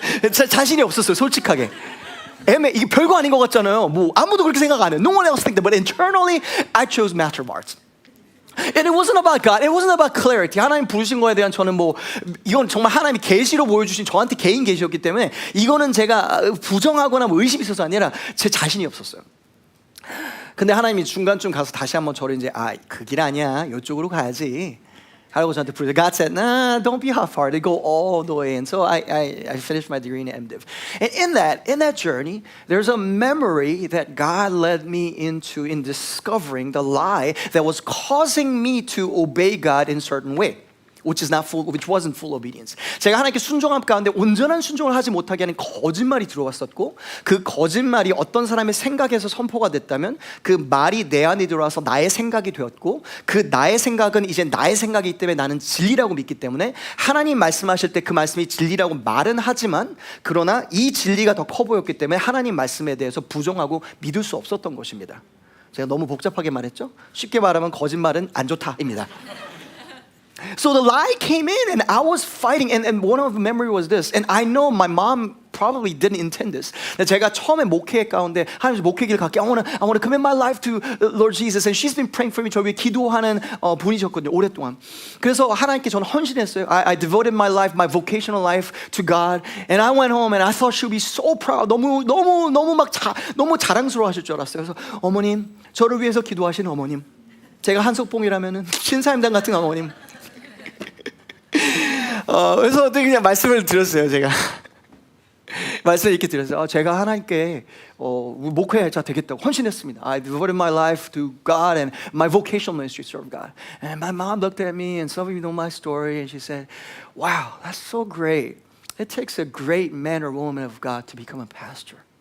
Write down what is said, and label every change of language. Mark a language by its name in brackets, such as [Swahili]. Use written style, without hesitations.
[Korean] 자신이 없었어요, 솔직하게. 이게 별거 아닌 것 같잖아요. 뭐 아무도 그렇게 생각 안 해요. [English] No one else think that. But internally, I chose Master of Arts. And it wasn't about God. It wasn't about clarity. [Korean] 하나님 부르신 거에 대한 저는 이건 정말 하나님이 계시로 보여주신 저한테 개인 계시였기 때문에 이거는 제가 부정하거나 의심이 있어서 아니라 제 자신이 없었어요. 근데 하나님이 중간쯤 가서 다시 한번 저를 이제 그 길 아니야. 이쪽으로 가야지. 하라고 저한테 부르죠. [English] God said, nah, don't be half-hearted. Go all the way. And so I finished my degree in MDiv. And in that journey, there's a memory that God led me into in discovering the lie that was causing me to obey God in a certain way. which wasn't full obedience. [Korean] 제가 하나님께 순종함 가운데 온전한 순종을 하지 못하게 하는 거짓말이 들어왔었고, 그 거짓말이 어떤 사람의 생각에서 선포가 됐다면 그 말이 내 안에 들어와서 나의 생각이 되었고, 그 나의 생각은 이제 나의 생각이기 때문에 나는 진리라고 믿기 때문에 하나님 말씀하실 때 그 말씀이 진리라고 말은 하지만, 그러나 이 진리가 더 커 보였기 때문에 하나님 말씀에 대해서 부정하고 믿을 수 없었던 것입니다. 제가 너무 복잡하게 말했죠? 쉽게 말하면 거짓말은 안 좋다입니다. [English] So the lie came in and I was fighting, and one of the memory was this, and I know my mom probably didn't intend this. [Korean] 제가 처음에 목회 가운데 하나님 목회길 갈게, [English] I want to commit my life to Lord Jesus, and she's been praying for me. [Korean] 저 위에 기도하는 분이셨거든요, 오랫동안. 그래서 하나님께 저는 헌신했어요. [English] I devoted my life, my vocational life to God, and I went home and I thought she would be so proud. [Korean] 너무 자랑스러워하실 줄 알았어요. 그래서 어머님, 저를 위해서 기도하시는 어머님, 제가 한석봉이라면은 신사임당 같은 어머님. 그래서 어떻게 그냥 말씀을 드렸어요. 제가 말씀을 이렇게 드렸어요. 제가 하나님께 목회자 되겠다고 헌신했습니다. [English] I devoted my life to God and my vocational ministry to serve God. And my mom looked at me, and some of you know my story, and she said, "Wow, that's so great. It takes a great man or woman of God to become a pastor.